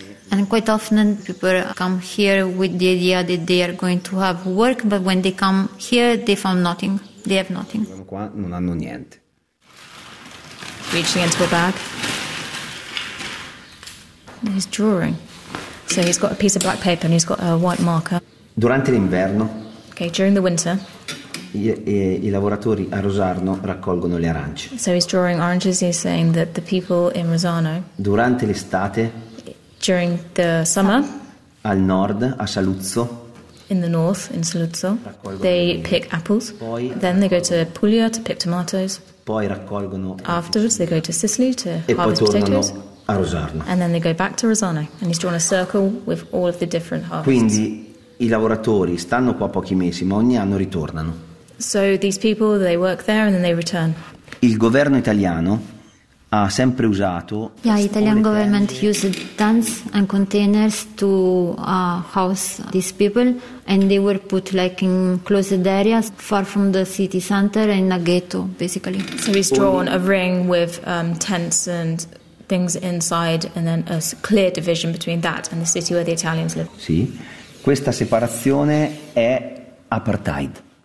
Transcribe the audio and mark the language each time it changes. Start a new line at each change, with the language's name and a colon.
English: And quite often people come here with the idea that they are going to have work, but when they come here, they found nothing. They have nothing.
Italian: Non hanno niente.
English: Reaching into a bag. He's drawing. So he's got a piece of black paper and he's got a white marker.
Italian: Durante l'inverno.
English: Okay, during the winter.
Italian: I lavoratori a Rosarno raccolgono le arance.
English: So he's drawing oranges, he's saying that the people in Rosarno.
Italian: Durante l'estate.
English: During the summer.
Italian: Al nord, a Saluzzo.
English: In the north, in Saluzzo. They pick apples.
Italian: Poi,
English: then they go to Puglia to pick tomatoes.
Italian: Poi raccolgono.
English: Afterwards they go to Sicily to
Italian: e
English: harvest potatoes.
Italian: A Rosarno.
English: And then they go back to Rosarno. And he's drawn a circle with all of the different harvests.
Italian: Quindi i lavoratori stanno qua pochi mesi, ma ogni anno ritornano.
English: So these people, they work there and then they return.
Italian: Il governo italiano ha sempre usato.
English: Yeah, the Italian government used tents and containers to house these people, and they were put like in closed areas far from the city center in a ghetto, basically. So he's drawn a ring with tents and things inside, and then a clear division between that and the city where the Italians live.
Italian: Sì, questa separazione è apartheid.